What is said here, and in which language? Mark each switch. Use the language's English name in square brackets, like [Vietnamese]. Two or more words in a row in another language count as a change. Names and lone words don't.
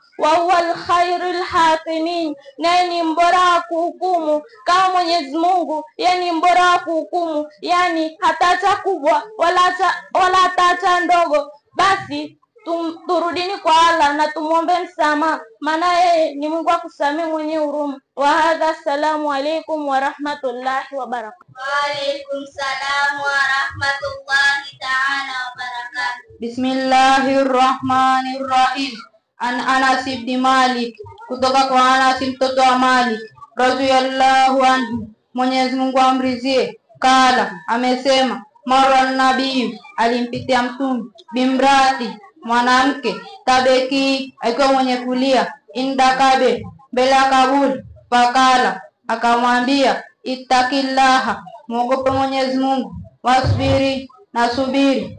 [Arabic] وهو خير الحاكمين, [Swahili] naye ni mbora wa kuhukumu kama Mwenyezi Mungu, yeye ni mbora wa kuhukumu, yani hataacha kubwa wala hataacha ndogo. Basi turudini kwa Allah na tumuombe msamaha, maana yeye ni Mungu akusamehe mwenye huruma. [Arabic] وهذا السلام عليكم ورحمة الله وبركاته. وعليكم السلام ورحمة الله تعالى وبركاته. بسم الله الرحمن الرحيم. [Swahili] An Anas ibn Malik, kutoka kwa Anas mtoto wa Malik [Arabic] رضي الله عنه, [Swahili] Mwenyezi Mungu amridhie, kala amesema, mara nabii alimpitia mtume bimrati mwanamke tabeki akiwa mwenye kulia [Arabic] عند قبر [Swahili] mbele ya kaburi, fakala akamwambia, ittaqillaha, muogope Mwenyezi Mungu, wasbiri na subiri.